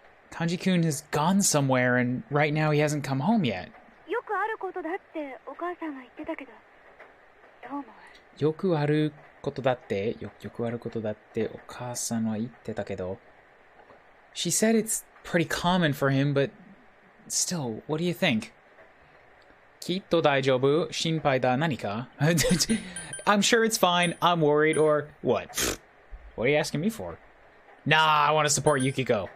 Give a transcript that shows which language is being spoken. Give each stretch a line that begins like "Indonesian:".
English: Kanji-kun has gone somewhere and right now he hasn't come home yet.
Japanese: よくあることだってお母さんは言ってたけど、どう思う？よくあることだってお母さんは言ってたけど。
English: She said it's pretty common for him, but still, what do you think?
Japanese: きっと大丈夫？心配だ何か？
English: I'm sure it's fine. I'm worried or what? What are you asking me for? Nah, I want to support Yukiko.